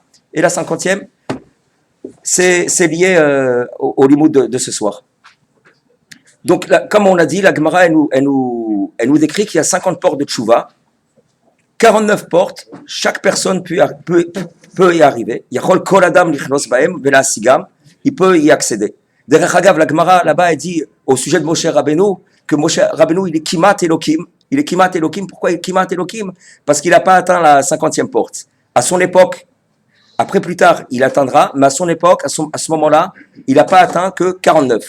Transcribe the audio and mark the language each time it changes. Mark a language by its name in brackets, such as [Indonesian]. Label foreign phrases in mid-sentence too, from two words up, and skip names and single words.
[French] Et la 50e, c'est lié au limoud de ce soir. Donc, là, comme on l'a dit, la Gemara, elle nous décrit qu'il y a 50 portes de tchouva, 49 portes, chaque personne peut y arriver. [Hebrew] יכול כל אדם לכנוס בהם ולא השיגם, [French] il peut y accéder. [Hebrew] דרך אגב, [French] la Gemara, là-bas, elle dit au sujet de Moshe Rabbeinu, que Moshe Rabbeinu, il est [Hebrew] כמעט אלוקים. [French] Il est [Hebrew] כמעט אלוקים. [French] Pourquoi il est [Hebrew] כמעט אלוקים? [French] Parce qu'il n'a pas atteint la 50e porte. À son époque, après plus tard, il atteindra, mais à son époque, à ce moment-là, il n'a pas atteint que 49.